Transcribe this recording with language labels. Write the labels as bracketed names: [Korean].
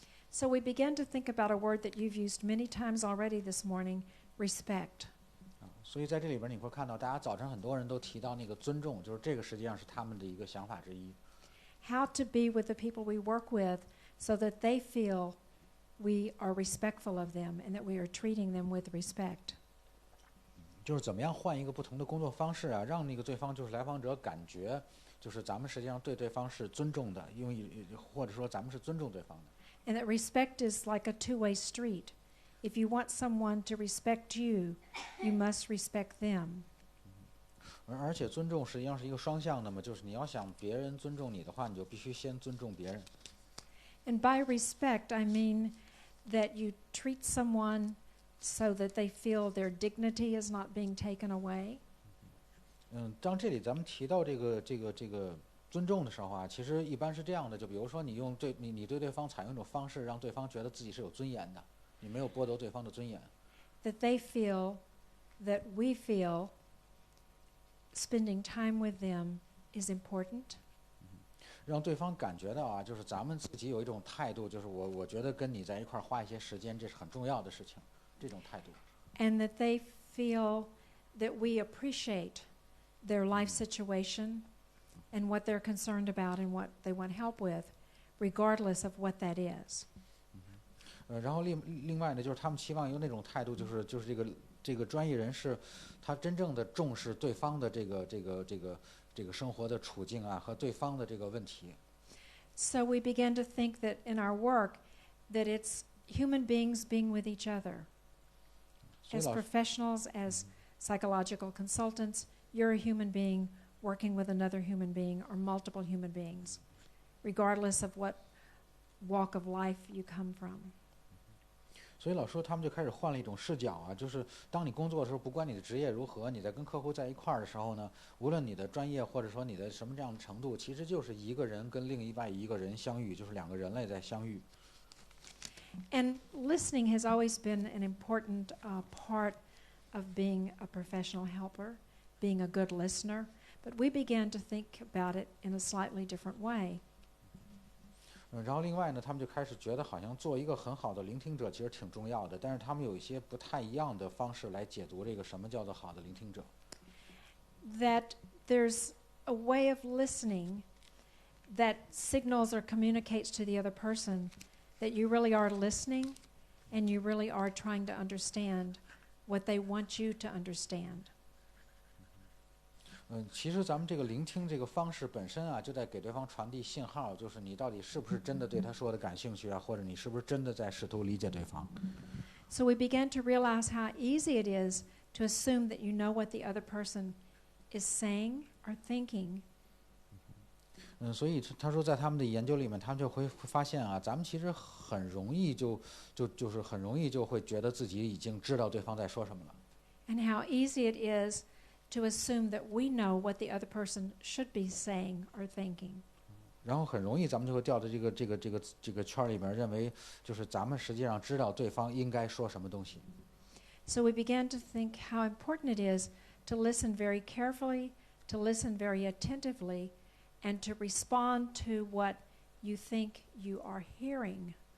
[English] So we began to think about a word that you've used many times already this morning, respect. [Chinese] 所以在这里边你会看到，大家早晨很多人都提到那个尊重，就是这个实际上是他们的一个想法之一。 [English] How to be with the people we work with so that they feel we are respectful of them and that we are treating them with respect. [Chinese] 就是怎么样换一个不同的工作方式啊，让那个对方就是来访者感觉，就是咱们实际上对对方是尊重的，因为或者说咱们是尊重对方的。 [English] And that respect is like a two-way street. If you want someone to respect you, you must respect them. [Chinese] 而且尊重实际上是一个双向的嘛，就是你要想别人尊重你的话，你就必须先尊重别人。 [English] And by respect, I mean that you treat someone so that they feel their dignity is not being taken away. [Chinese] 当这里咱们提到这个尊重的时候啊，其实一般是这样的，就比如说你对对方采用一种方式，让对方觉得自己是有尊严的，你没有剥夺对方的尊严。 [English] That they feel, that we feel, spending time with them is important. [Chinese] 让对方感觉到啊，就是咱们自己有一种态度，就是我觉得跟你在一块儿花一些时间，这是很重要的事情，这种态度。 [English] And that they feel that we appreciate their life situation and what they're concerned about and what they want help with, regardless of what that is. [Chinese] 然后另外呢，就是他们期望有那种态度，就是这个专业人士，他真正的重视对方的这个生活的处境啊，和对方的这个问题。 [English] So we began to think that in our work, that it's human beings being with each other. As professionals, as psychological consultants, you're a human being working with another human being or multiple human beings, regardless of what walk of life you come from. [Chinese] 所以老师他们就开始换了一种视角啊，就是当你工作的时候，不管你的职业如何，你在跟客户在一块儿的时候呢，无论你的专业或者说你的什么这样的程度，其实就是一个人跟另外一个人相遇，就是两个人类在相遇。 [English] And listening has always been an important part of being a professional helper, being a good listener, but we began to think about it in a slightly different way. [Chinese] 然后另外呢，他们就开始觉得好像做一个很好的聆听者其实挺重要的，但是他们有一些不太一样的方式来解读这个什么叫做好的聆听者。 [English] That there's a way of listening that signals or communicates to the other person that you really are listening and you really are trying to understand what they want you to understand. [Chinese] 其实咱们这个聆听这个方式本身啊，就在给对方传递信号，就是你到底是不是真的对他说的感兴趣啊，或者你是不是真的在试图理解对方。 [English] So we began to realize how easy it is to assume that you know what the other person is saying or thinking. [Chinese] 所以他说在他们的研究里面，他们就会发现啊，咱们其实很容易就是很容易就会觉得自己已经知道对方在说什么了。 [English] And how easy it is to assume that we know what the other person should be saying or thinking. [Chinese] 然后很容易咱们就会掉到这个圈里边，认为就是咱们实际上知道对方应该说什么东西。 [English] So we began to think how important it is to listen very carefully, to listen very attentively, and to respond to what you think you are hearing.